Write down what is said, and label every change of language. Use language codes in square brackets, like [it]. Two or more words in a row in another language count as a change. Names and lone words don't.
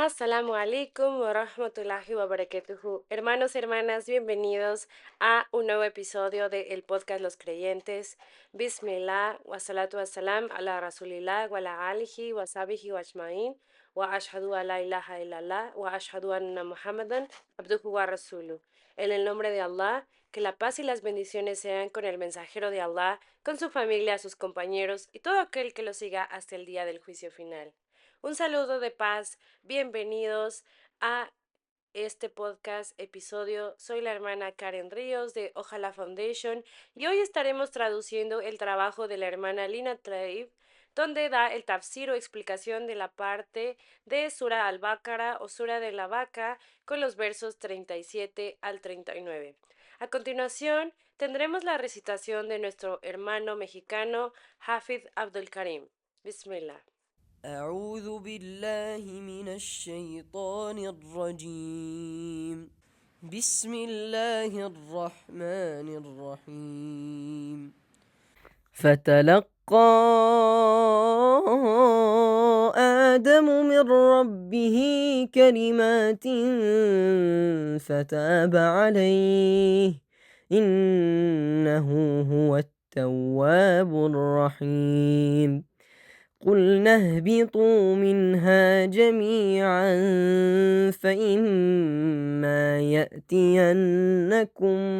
[ar] السلام عليكم ورحمة الله وبركاته. [es] Hermanos, hermanas, bienvenidos a un nuevo episodio de el podcast Los Creyentes. [ar] بسم الله، والصلاة والسلام على رسول الله وعلى آله وصحبه وأجمعين وأشهد أن لا إله إلا الله وأشهد أن محمدا عبده ورسوله. [es] En el nombre de Allah, que la paz y las bendiciones sean con el mensajero de Allah, con su familia, sus compañeros y todo aquel que lo siga hasta el día del juicio final. Un saludo de paz. Bienvenidos a este podcast episodio. Soy la hermana Karen Ríos de Ojalá Foundation y hoy estaremos traduciendo el trabajo de la hermana Lina Tlaib, donde da el tafsir o explicación de la parte de Sura al-Baqara o Sura de la Vaca con los versos 37 al 39. A continuación, tendremos la recitación de nuestro hermano mexicano Hafid Abdul Karim. Bismillah. [ar] أعوذ بالله من الشيطان الرجيم بسم الله الرحمن الرحيم فتلقى آدم من ربه كلمات فتاب عليه إنه هو التواب الرحيم قلنا اهبطوا منها جميعا فإما يأتينكم